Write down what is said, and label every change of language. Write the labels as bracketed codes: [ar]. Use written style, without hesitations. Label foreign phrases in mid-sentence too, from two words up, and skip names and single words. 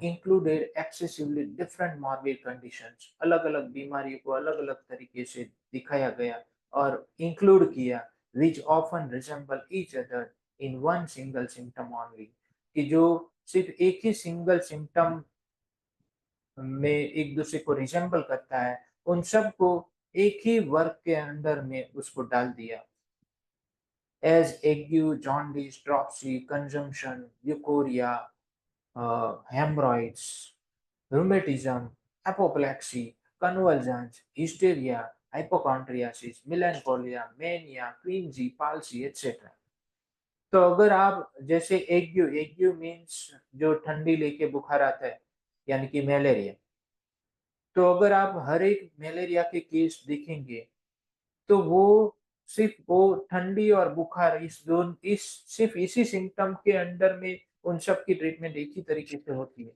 [en] included excessively different morbid conditions, [hi] अलग अलग बीमारियों को अलग अलग तरीके से दिखाया गया और इंक्लूड किया, [en] which often resemble each other in one single symptom only, [hi] कि जो सिर्फ एक ही [en] single symptom [hi] में एक दूसरे को रिजेंबल करता है, उन सबको एक ही वर्ग के अंदर में उसको डाल दिया। [en] as ague, jaundice, dropsy, consumption, leucorrhoea, haemorrhoids, rheumatism, apoplexy, convulsions, hysteria, hypochondriasis, melancholia, mania, quinsy, palsy, etc. [hi] तो अगर आप जैसे एग्यू, [en] ague means [hi] जो ठंडी लेके बुखार आता है, यानी कि मलेरिया। तो अगर आप हर एक मलेरिया के केस देखेंगे तो वो सिर्फ वो ठंडी और बुखार, इस सिर्फ इसी सिम्टम के अंडर में उन सब की ट्रीटमेंट एक ही तरीके से होती है।